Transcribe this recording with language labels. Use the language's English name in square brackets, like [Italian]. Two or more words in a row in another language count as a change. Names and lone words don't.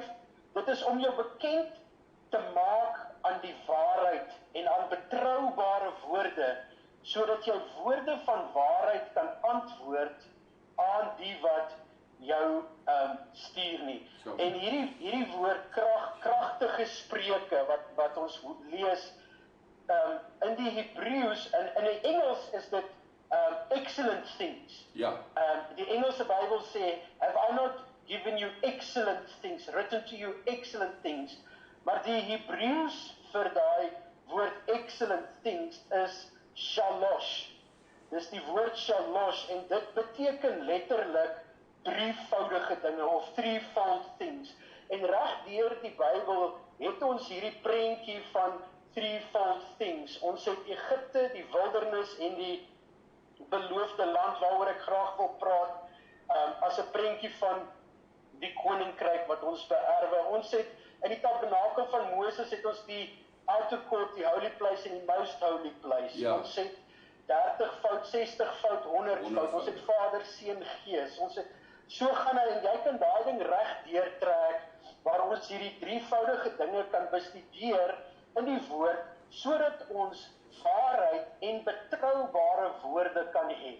[Afrikaans] Dit is om jou bekend te maak aan die waarheid en aan betroubare woorde, sodat jou woorde van waarheid kan antwoord aan die wat jou stuur nie. So. En hierdie woord kragtige spreuke wat ons lees in die Hebreëus, in die Engels is dit [English] excellent things. [Afrikaans] Ja. Die Engelse Bybel sê, [English] have I not given you excellent things, written to you excellent things, [Afrikaans] maar die Hebreëus vir daai woord [English] excellent things [Afrikaans] is shalosh. Dis die woord shalosh en dit beteken letterlik drievoudige dinge of [English] threefold things. [Afrikaans] En reg deur die Bybel het ons hierdie prentjie van [English] threefold things. [Afrikaans] Ons het Egipte, die wildernis en die beloofde land waaroor ek graag wil praat, as 'n prentjie van die koninkryk wat ons beerwe. Ons het in die tabernakel van Moses het ons die [English] outer court, [Afrikaans] die [English] holy place [Afrikaans] en die [English] most holy place. [Afrikaans] Ja. Ons het 30 fout, 60 fout, 100 fout. Ons het Vader, Seun, Gees. Ons het so gaan hy, en jy kan daai ding reg deurtrek waar ons hierdie drievoudige dinge kan bestudeer in die woord sodat ons waarheid en betroubare woorde kan hê.